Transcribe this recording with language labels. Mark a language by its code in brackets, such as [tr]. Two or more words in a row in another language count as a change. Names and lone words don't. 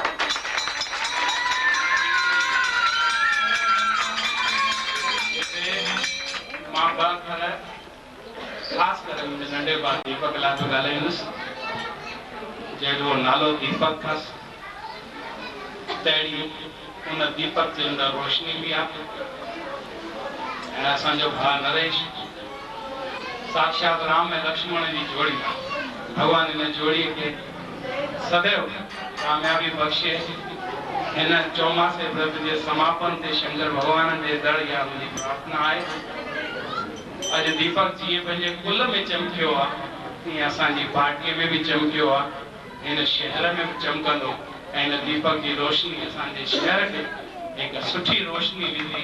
[sd] मां ॿ ख़ासि करे मुंहिंजे नंढे भाउ दीपक लाइ थो ॻाल्हाईंदुसि, जंहिंजो नालो दीपक अथसि। तहिड़ी उन दीपक जे अंदरि रोशनी बि आहे। ऐं असांजो भाउ नरेश साक्षात राम ऐं लक्ष्मण जी जोड़ी आहे। भॻवान हिन जोड़ीअ खे सदैव कामयाबी बख़्शे। हिन चौमासे व्रत जे समापन ते शंकर भॻवान जे दर इहा मुंहिंजी प्रार्थना आहे। अॼु दीपक जीअं पंहिंजे कुल में चमकियो आहे, तीअं असांजी पार्टीअ में बि चमकियो आहे, हिन शहर में बि चमकंदो। ऐं हिन दीपक जी रोशनी असांजे शहर खे हिकु सुठी रोशनी ॾींदी।